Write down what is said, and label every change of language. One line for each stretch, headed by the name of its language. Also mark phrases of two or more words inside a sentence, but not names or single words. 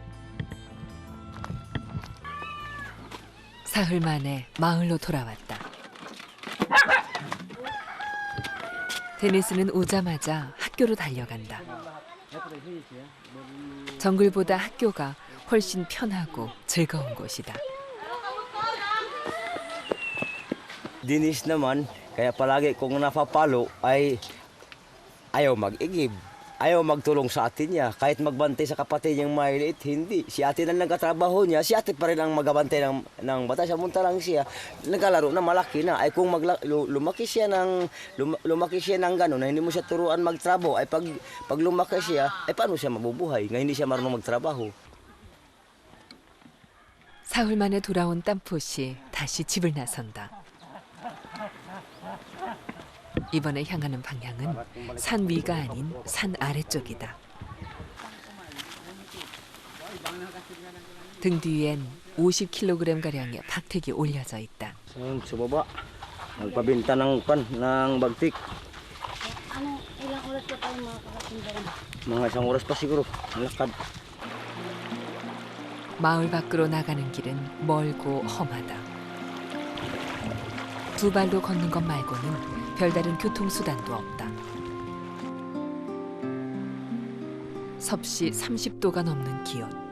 Korean: 사흘 만에 마을로 돌아왔다. 데니스는 오자마자 학교로 달려간다. 정글보다 학교가 훨씬 편하고 즐거운 곳이다.
Filipino: Dinis naman, kaya palagi kung napapalo ay ayaw mag-igib. Ayaw magtulong sa atin niya. Kahit magbantay sa kapatid niyang maliliit, hindi. Si ate na nagkatrabaho niya, si ate pa rin ang magabantay ng bata. Samantalang siya, nagkalaro na malaki na. Ay kung lumaki siya ng gano'n, na hindi mo siya turuan magtrabaho, ay pag lumaki siya, ay paano siya mabubuhay? Nga hindi siya marunong magtrabaho.
Korean: 사흘 만에 돌아온 땀포시 다시 집을 나선다. 이번에 향하는 방향은 산 위가 아닌 산 아래쪽이다. 등 뒤엔 50kg가량의 박택이 올려져 있다.
Filipino: Sa baba, magpabinta ng bagtik. Ano, ilang oras pa tayo makakatinda rin? Mga isang oras pa siguro, lakad.
Korean: 마을 밖으로 나가는 길은 멀고 험하다. 두 발로 걷는 것 말고는 별다른 교통수단도 없다. 섭씨 30도가 넘는 기온.